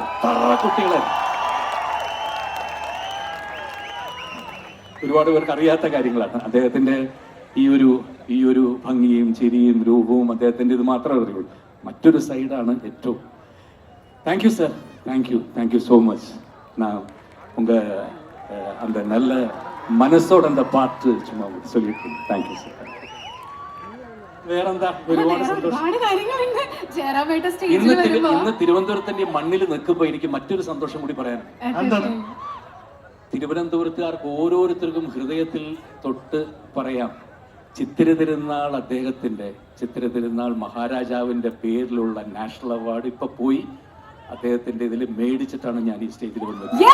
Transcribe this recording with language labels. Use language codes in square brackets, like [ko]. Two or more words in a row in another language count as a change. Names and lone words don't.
[ml] കുട്ടികളെ ഒരുപാട് പേർക്ക് അറിയാത്ത കാര്യങ്ങളാണ്. അദ്ദേഹത്തിന്റെ ഈ ഒരു ഭംഗിയും ചിരിയും രൂപവും അദ്ദേഹത്തിന്റെ ഇത് മാത്രമേ അറിയുള്ളൂ. മറ്റൊരു സൈഡാണ് ഏറ്റവും. [en] thank you sir, thank you so much. [ta] நான் உங்க அந்த நல்ல மனசோட அந்த பாட்டு சும்மா சொல்லிட்டு [en] thank you sir. [ml] വേറെന്താ, ഒരുപാട് സന്തോഷം. ഒരുപാട് കാര്യങ്ങളുണ്ട് ജയറാമേട്ട സ്റ്റേജിൽ വരുമ്പോ. ഇന്ന് തിരുവനന്തപുരത്തിന്റെ മണ്ണിൽ നിൽക്കുമ്പോ എനിക്ക് മറ്റൊരു സന്തോഷം കൂടി പറയാൻ. എന്താണ്? തിരുവനന്തപുരത്തുകാർക്ക് ഓരോരുത്തർക്കും ഹൃദയത്തിൽ തൊട്ട് പറയാം, ചിത്തിര തിരുനാൾ അദ്ദേഹത്തിന്റെ, ചിത്തിര തിരുനാൾ മഹാരാജാവിന്റെ പേരിലുള്ള [en] national award [ml] ഇപ്പൊ പോയി അദ്ദേഹത്തിന്റെ ഇതിൽ മേടിച്ചിട്ടാണ് ഞാൻ ഈ സ്റ്റേജിൽ വന്നത്.